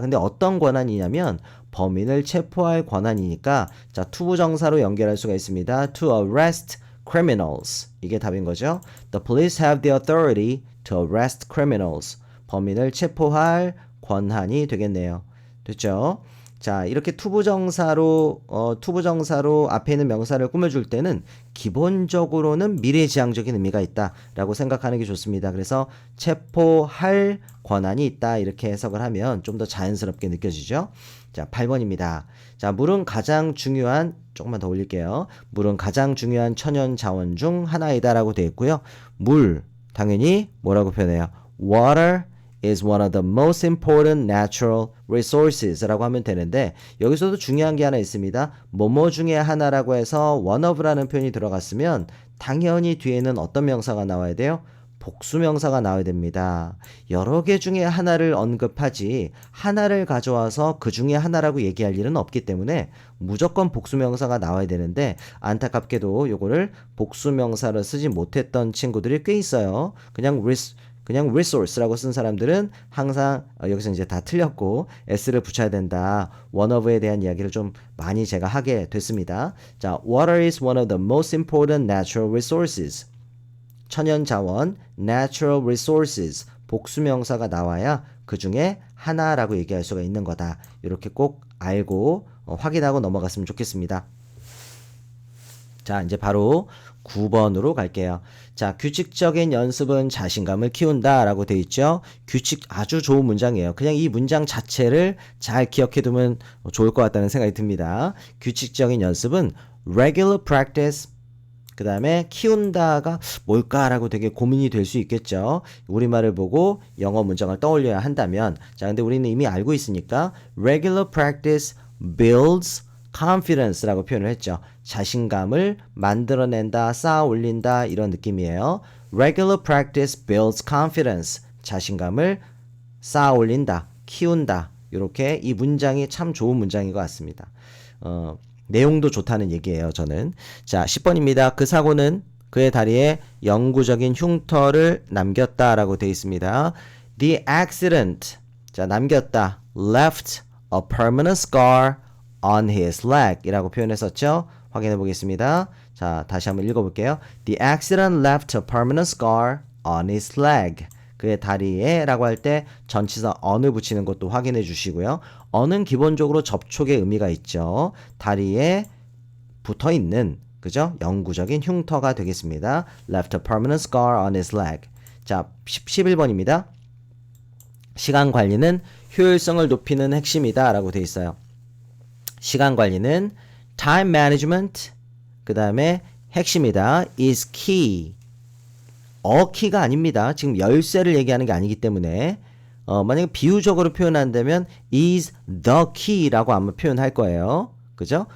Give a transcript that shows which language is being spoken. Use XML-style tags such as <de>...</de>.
<ko>근데 어떤 권한이냐면 범인을 체포할 권한이니까 자, 투부정사로 연결할 수가 있습니다.</ko> <en>to arrest criminals.</en> <ko>이게 답인 거죠.</ko> <en>The police have the authority to arrest criminals.</en> <ko>범인을 체포할 권한이 되겠네요. 됐죠? 자, 이렇게 투부정사로 앞에 있는 명사를 꾸며줄 때는 기본적으로는 미래지향적인 의미가 있다라고 생각하는 게 좋습니다. 그래서 체포할 권한이 있다 이렇게 해석을 하면 좀 더 자연스럽게 느껴지죠. 자, 8번입니다. 자, 물은 가장 중요한 조금만 더 올릴게요. 물은 가장 중요한 천연 자원 중 하나이다라고 되어 있고요. 물 당연히 뭐라고 표현해요?</ko> <en>Water is one of the most important natural resources</en> <ko>라고 하면 되는데 여기서도 중요한 게 하나 있습니다. 뭐뭐 중에 하나라고 해서 one of라는 표현이 들어갔으면 당연히 뒤에는 어떤 명사가 나와야 돼요? 복수 명사가 나와야 됩니다. 여러 개 중에 하나를 언급하지 하나를 가져와서 그 중에 하나라고 얘기할 일은 없기 때문에 무조건 복수 명사가 나와야 되는데 안타깝게도 요거를 복수 명사를 쓰지 못했던 친구들이 꽤 있어요. 그냥 resource라고 쓴 사람들은 항상 여기서 이제 다 틀렸고 s를 붙여야 된다. one of에 대한 이야기를 좀 많이 제가 하게 됐습니다.</ko> <en>자, water is one of the most important natural resources.</en> <ko>천연자원, natural resources, 복수명사가 나와야 그 중에 하나라고 얘기할 수가 있는 거다. 이렇게 꼭 알고 확인하고 넘어갔으면 좋겠습니다. 자, 이제 바로 9번으로 갈게요. 자, 규칙적인 연습은 자신감을 키운다 라고 되어 있죠. 규칙 아주 좋은 문장이에요. 그냥 이 문장 자체를 잘 기억해 두면 좋을 것 같다는 생각이 듭니다. 규칙적인 연습은</ko> <en>regular practice</en> <ko>그 다음에 키운다가 뭘까라고 되게 고민이 될 수 있겠죠. 우리말을 보고 영어 문장을 떠올려야 한다면 자, 근데 우리는 이미 알고 있으니까</ko> <en>regular practice builds</en> <ko>confidence라고 표현을 했죠. 자신감을 만들어낸다, 쌓아 올린다 이런 느낌이에요.</ko> <en>Regular practice builds confidence.</en> <ko>자신감을 쌓아 올린다, 키운다. 이렇게 이 문장이 참 좋은 문장인 것 같습니다. 내용도 좋다는 얘기예요, 저는. 자, 10번입니다. 그 사고는 그의 다리에 영구적인 흉터를 남겼다라고 되어 있습니다.</ko> <en>The accident, 자,</en> <ko>남겼다.</ko> <en>left a permanent scar on his leg</en> <ko>이라고 표현했었죠. 확인해 보겠습니다. 자, 다시 한번 읽어볼게요.</ko> <en>The accident left a permanent scar on his leg.</en> <ko>그의 다리에 라고 할 때 전치사 on을 붙이는 것도 확인해 주시고요. on은 기본적으로 접촉의 의미가 있죠. 다리에 붙어 있는, 그죠? 영구적인 흉터가 되겠습니다.</ko> <en>Left a permanent scar on his leg.</en> <ko>자, 11번입니다. 시간 관리는 효율성을 높이는 핵심이다 라고 되어 있어요. 시간 관리는</ko> <en>time management,</en> <ko>그 다음에 핵심이다.</ko> <en>is key.</en> <ko>키가 아닙니다. 지금 열쇠를 얘기하는 게 아니기 때문에 만약에 비유적으로 표현한다면</ko> <en>is the key</en> <ko>라고 아마 표현할 거예요. 그죠?</ko>